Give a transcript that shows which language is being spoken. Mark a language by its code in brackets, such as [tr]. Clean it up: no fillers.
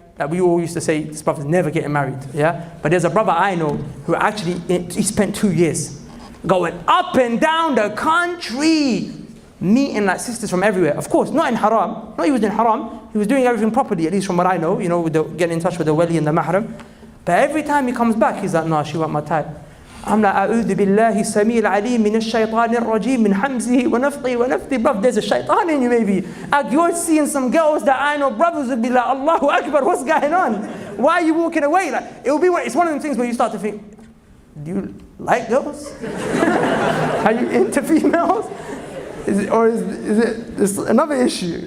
[en] Like, we all used to say, this brother's never getting married, yeah? But there's a brother I know who actually, he spent 2 years going up and down the country, meeting like sisters from everywhere. Of course, not in haram. No, he was in haram. He was doing everything properly, at least from what I know, with getting in touch with the wali and the mahram. But every time he comes back, he's like, no, she wasn't my type. I'm like, [ar] أعوذ بالله السميع العليم من الشيطان الرجيم من حمزه ونفخه ونفثه. [en] Bruv, there's a shaitan in you maybe. Like, you're seeing some girls that I know brothers would be like, Allahu Akbar, what's going on? Why are you walking away? Like, it's one of them things where you start to think, do you like girls? Are you into females? Is it another issue?